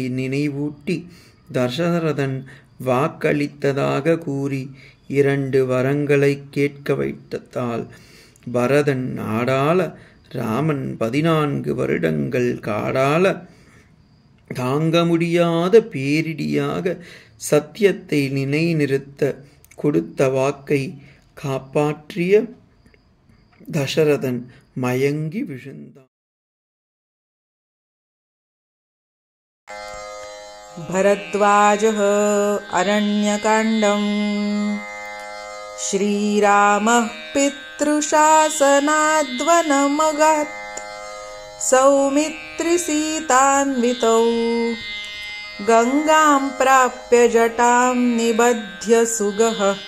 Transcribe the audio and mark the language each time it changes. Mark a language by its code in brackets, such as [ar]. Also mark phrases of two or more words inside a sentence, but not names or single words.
[ta] நினைவூட்டி தசரதன் வாக்களித்ததாக கூறி 2 வரங்களை கேட்க வைத்ததால் பரதன் நாடாள, ராமன் 14 வருடங்கள் காடாள, தாங்க முடியாத பேரிடியாக சத்தியத்தை நிலைநிறுத்த கொடுத்த வாக்கை காப்பாற்றிய தசரதன் மயங்கி விழுந்தான். [sa] भरद्वाजः अरण्यकाण्डम् श्रीरामः पितृशासनाद्वनमगात् सौमित्रिसीतान्वितौ गङ्गां प्राप्य जटां निबध्य सुगः